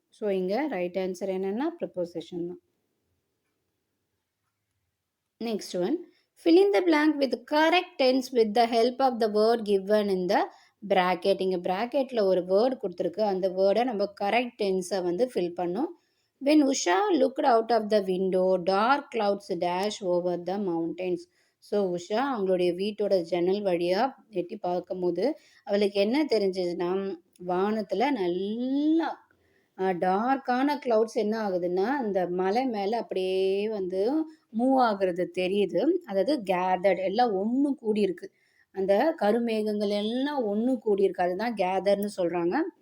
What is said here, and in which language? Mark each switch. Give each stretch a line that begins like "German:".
Tamil: So இங்கே right answer என்னென்னா preposition தான்.
English: Next one, fill in the blank with correct tense with the help of the word given in the bracket.
Tamil: இங்கே ப்ராக்கெட்டில் ஒரு word கொடுத்துருக்கு, அந்த வேர்டை நம்ம கரெக்ட் டென்ஸை வந்து ஃபில் பண்ணோம்.
English: when Usha looked out of the window dark clouds dash over the mountains.
Tamil: So Usha அவங்களுடைய வீட்டோட ஜன்னல் வழியாக எட்டி பார்க்கும்போது அவளுக்கு என்ன தெரிஞ்சதுன்னா வானத்தில் நல்லா டார்க்கான க்ளவுட்ஸ் என்ன ஆகுதுன்னா அந்த மலை மேலே அப்படியே வந்து மூவ் ஆகுறது தெரியுது. அதாவது கேதர்ட் எல்லாம் ஒன்று கூடியிருக்கு, அந்த கருமேகங்கள் எல்லாம் ஒன்று கூடியிருக்கு, அதுதான் கேதர்னு சொல்கிறாங்க.